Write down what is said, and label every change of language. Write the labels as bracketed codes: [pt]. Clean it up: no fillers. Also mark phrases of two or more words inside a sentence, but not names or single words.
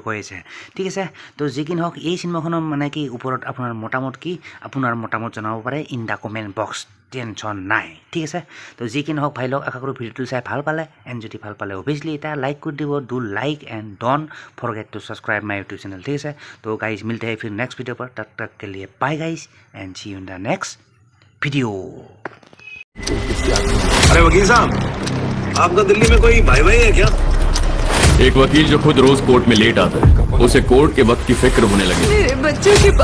[as] গৈ আছে ঠিক আছে তো যি কি নহওক এই চিনেমাখনৰ মানে কি ওপৰত আপোনাৰ মতামত কি আপোনাৰ মতামত জনাব পাৰে [en] in the comment box [as] টেনশ্যন নাই ঠিক আছে তো যি কি নহওক ভাই লোক আশা কৰোঁ ভিডিঅ'টো চাই ভাল পালে এণ্ড যদি ভাল পালে অভিয়াছলি এটা লাইক কৰি দিব [en] do like and don't forget to subscribe my YouTube channel [as] ঠিক আছে তো গাইজ মিলতে [hi] हैं फिर नेक्स्ट वीडियो पर तब तक के लिए बाय गाइज [en] and see you in the next video [hi] अरे वकील साहब, आपका दिल्ली में कोई भाई है क्या? एक वकील जो खुद रोज कोर्ट में लेट आता है उसे कोर्ट के वक्त की फिक्र होने लगी।